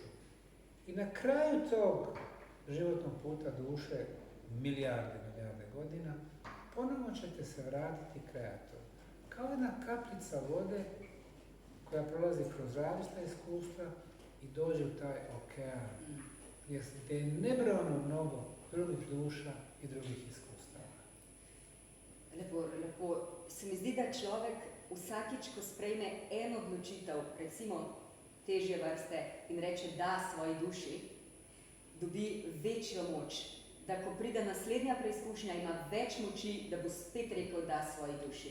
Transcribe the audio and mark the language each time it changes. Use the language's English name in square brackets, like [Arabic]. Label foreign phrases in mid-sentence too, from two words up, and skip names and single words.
[Bosnian] I na kraju tog životnog puta duše, milijarde godina, ponovno ćete se vratiti Kreatoru. Kao jedna kapljica vode koja prolazi kroz različita iskustva i dođe u taj okean, gdje je nebrojeno mnogo drugih duša i drugih iskustava. [Slovenian] Lepo. Se mi zdi, da človek vsakič, ko sprejme eno odločitev, recimo težje vrste, in reče da svoji duši, dobi večjo moč. Da ko pride naslednja preizkušnja, ima več moči, da bo spet rekel da svoji duši.